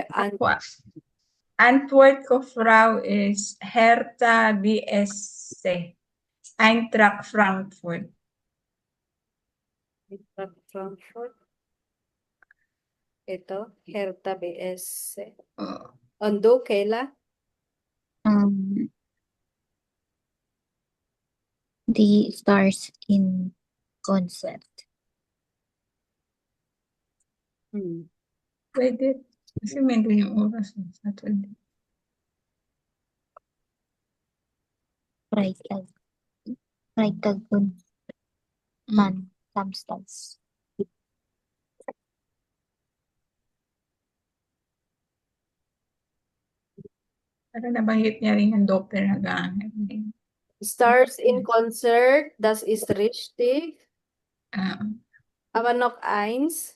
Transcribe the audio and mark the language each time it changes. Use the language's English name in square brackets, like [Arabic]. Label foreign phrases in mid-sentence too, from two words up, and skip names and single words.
[Filipino] Aqua. Antwort ko, Frau, is Hertha BSC. [German] Eintracht Frankfurt. [Filipino] Frankfurt? Ito, Hertha BS. Oh, Ondo, Kayla? [English] The stars in concert. [Filipino] pwede. Kasi meron yung oras ng Saturday. [German] Freitag und dann samstags. [Filipino] Pero nabanggit niya rin yung Doppelganger. [German] Stars in Concert, das ist richtig. Ah, Aber noch eins.